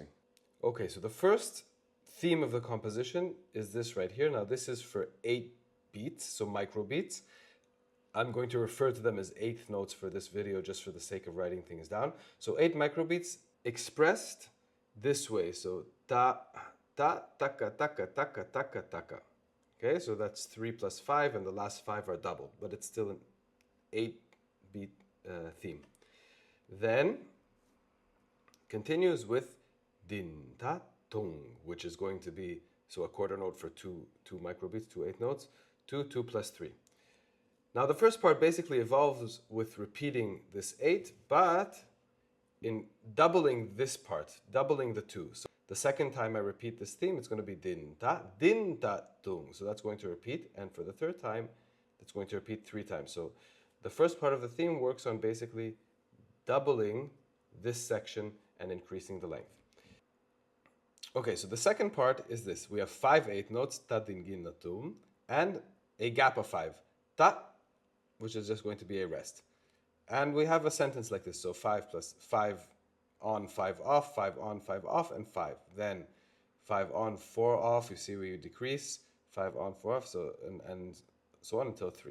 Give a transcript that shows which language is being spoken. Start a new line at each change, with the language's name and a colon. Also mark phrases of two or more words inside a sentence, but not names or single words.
English: Okay, so the first theme of the composition is this right here. Now this is for 8 beats, so micro beats. I'm going to refer to them as 8th notes for this video just for the sake of writing things down. So 8 micro beats expressed this way. So ta, ta, taka, taka, taka, taka, taka. Okay, so that's 3 plus 5 and the last 5 are doubled, but it's still an 8-beat theme. Then continues with din, ta, tung, which is going to be, so a quarter note for two microbeats, 2 8 notes, 2, 2 plus 3. Now the first part basically evolves with repeating this 8, but in doubling this part, doubling the 2. So the second time I repeat this theme, it's going to be din ta tung. So that's going to repeat, and for the third time, it's going to repeat 3 times. So the first part of the theme works on basically doubling this section and increasing the length. Okay, so the second part is this. We have 5 8 notes, ta din gin na tum, and a gap of 5, ta, which is just going to be a rest. And we have a sentence like this. So 5 plus 5 on, 5 off, 5 on, 5 off, and 5. Then 5 on, 4 off. You see where you decrease. 5 on, 4 off, so and so on until 3.